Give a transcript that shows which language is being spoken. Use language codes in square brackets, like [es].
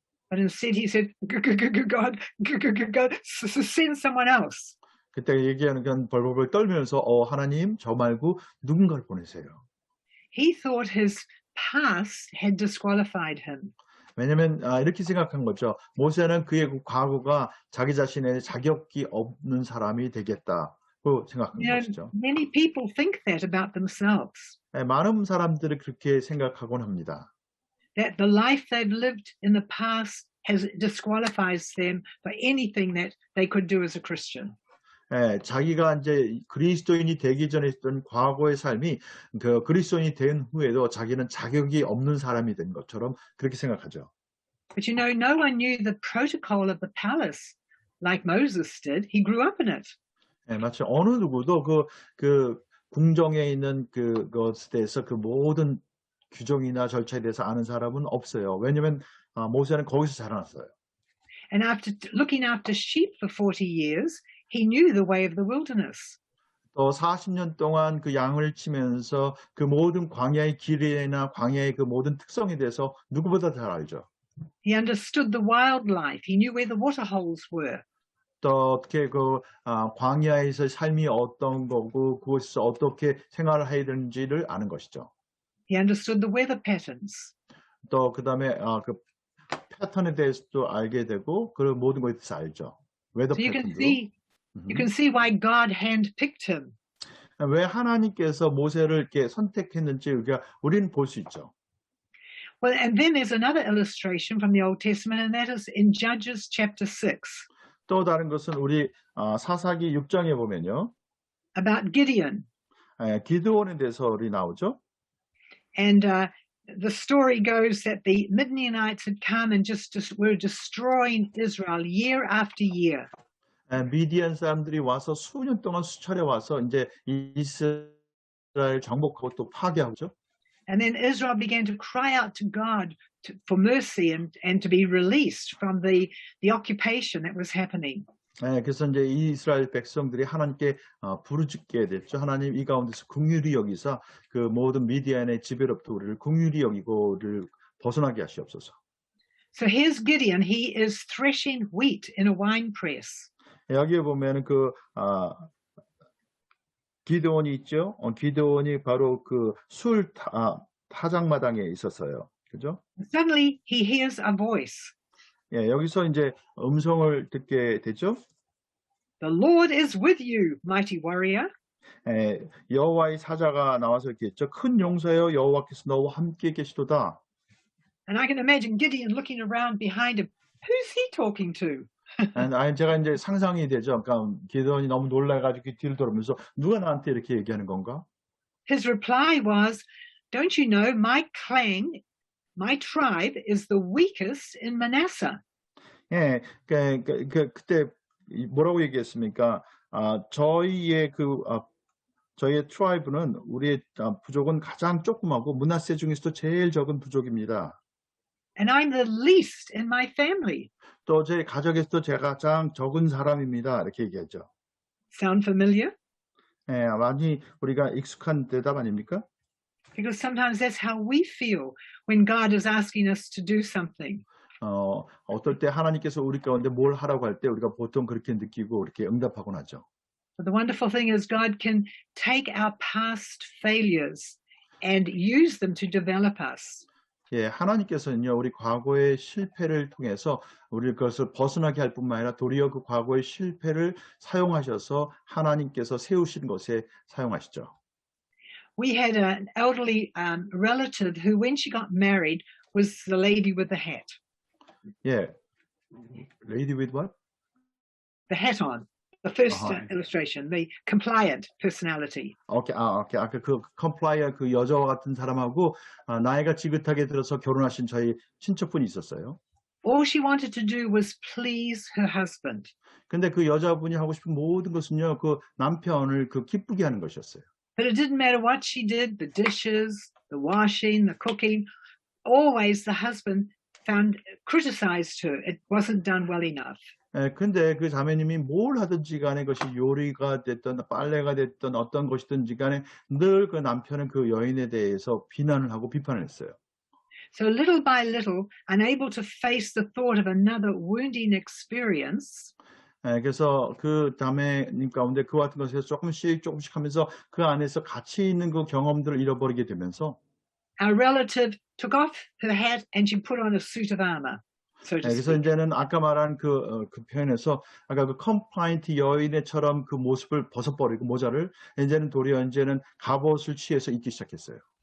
[en] But instead he said, God, send someone else. [ko] 그때 얘기하는 건 벌벌 떨면서 하나님 저 말고 누군가를 보내세요. [en] He thought his past had disqualified him. [ko] 왜냐하면 이렇게 생각한 거죠. 모세는 그의 과거가 자기 자신의 자격이 없는 사람이 되겠다고 생각한 것이죠. [en] Many people think that about themselves. [ko] 많은 사람들이 그렇게 생각하곤 합니다. [en] That the life they've lived in the past has disqualifies them for anything that they could do as a Christian. [ko] 자기가 이제 그리스도인이 되기 전에 있던 과거의 삶이 그 그리스도인이 된 후에도 자기는 자격이 없는 사람이 된 것처럼 그렇게 생각하죠. [en] But you know, no one knew the protocol of the palace like Moses did. He grew up in it. [ko] 마치 어느 누구도 그 궁정에 있는 그것에 대해서 그 모든 규정이나 절차에 대해서 아는 사람은 없어요. 왜냐하면 모세는 거기서 자라났어요. [en] And after looking after sheep for 40 years, he knew the way of the wilderness. [ko] 또 40년 동안 그 양을 치면서 그 모든 광야의 길이나 광야의 그 모든 특성에 대해서 누구보다 잘 알죠. [en] He understood the wildlife. He knew where the water holes were. [ko] 또 어떻게 그 광야에서 삶이 어떤 거고 그곳에서 어떻게 생활을 해야 되는지를 아는 것이죠. [en] He understood the weather patterns. [ko] 또 그다음에 그 패턴에 대해서도 알게 되고 그 모든 것에 대해서 알죠. [en] 웨더 So you can [ko] 패턴도. [en] see why God handpicked him. [ko] 왜 하나님께서 모세를 이렇게 선택했는지 우리는 볼 수 있죠. [en] Well, and then there's another illustration from the Old Testament, and that is in Judges chapter 6 [ko] 또 다른 것은 우리 사사기 6장에 보면요. [en] about Gideon. [ko] 기드온에 대해서 우리 나오죠. [en] And the story goes that the Midianites had come and were destroying Israel year after year. [ko] 미디안 사람들이 와서 수년 동안 수차례 와서 이제 이스라엘 정복하고 또 파괴하죠. [en] And then Israel began to cry out to God for mercy and to be released from the occupation that was happening. [ko] 그래서 이제 이스라엘 백성들이 하나님께 부르짖게 됐죠. 하나님 이 가운데서 긍휼히 여기사 그 모든 미디안의 지배로부터 우리를 긍휼히 여기고 우리를 벗어나게 하시옵소서. [en] So here's Gideon. He is threshing wheat in a wine press. [ko] 여기에 보면은 기드온이 있죠. 기드온이 바로 그 술 타작마당에 있었어요. 그죠? [en] Suddenly he hears a voice. [ko] 여기서 이제 음성을 듣게 되죠. [en] The Lord is with you, mighty warrior. [ko] 여호와의 사자가 나와서 이렇게 했죠. 큰 용사여 여호와께서 너와 함께 계시도다. [en] And I can imagine Gideon looking around behind him. Who's he talking to? [ko] 제가 이제 상상이 되죠. 그러니까 기드온이 너무 놀라가지고 뒤를 돌아보면서 누가 나한테 이렇게 얘기하는 건가? [en] His reply was, "Don't you know my clan, my tribe is the weakest in Manasseh." [ko] 그때 뭐라고 얘기했습니까? 저희의 저희의 트라이브는 우리의 부족은 가장 조그마고 므낫세 중에서도 제일 적은 부족입니다. [en] And I'm the least in my family. [ko] 또 제 가족에서도 제가 가장 적은 사람입니다. 이렇게 얘기하죠. [en] Sound familiar? [ko] 많이 우리가 익숙한 대답 아닙니까? [en] Because sometimes that's how we feel when God is asking us to do something. [ko] 어떨 때 하나님께서 우리 가운데 뭘 하라고 할 때 우리가 보통 그렇게 느끼고 이렇게 응답하곤 하죠. [en] But the wonderful thing is God can take our past failures and use them to develop us. [ko] 하나님께서는요, 우리 과거의 실패를 통해서 우리 그것을 벗어나게 할 뿐만 아니라 도리어 그 과거의 실패를 사용하셔서 하나님께서 세우신 것에 사용하시죠. [en] We had an elderly relative who, when she got married, was the lady with the hat. Lady with what? The hat on. The first illustration, the compliant personality. [ko] 아까 그 컴플라이어 그 여자와 같은 사람하고 나이가 지긋하게 들어서 결혼하신 저희 친척분이 있었어요. [en] All she wanted to do was please her husband. [ko] 근데 그 여자분이 하고 싶은 모든 것은요, 그 남편을 기쁘게 하는 것이었어요. [en] But it didn't matter what she did, the dishes, the washing, the cooking, always the husband criticized her. It wasn't done well enough. [ko] 근데 그 자매님이 뭘 하든지 간에 그것이 요리가 됐든 빨래가 됐든 어떤 것이든지 간에 늘 그 남편은 그 여인에 대해서 비난을 하고 비판을 했어요. [en] So little by little, unable to face the thought of another wounding experience, [ko] 그래서 그 자매님 가운데 그 같은 것에서 조금씩 하면서 그 안에서 같이 있는 그 경험들을 잃어버리게 되면서 [en] our relative took off her hat and she put on a suit of armor. So to [ko] 그래서 [en] speak. [ko] 이제는 아까 말한 그 표현에서 아까 그 컴플라이언트 여인처럼 그 모습을 벗어버리고 모자를 이제는 도리어 이제는 갑옷을 취해서 입기 시작했어요.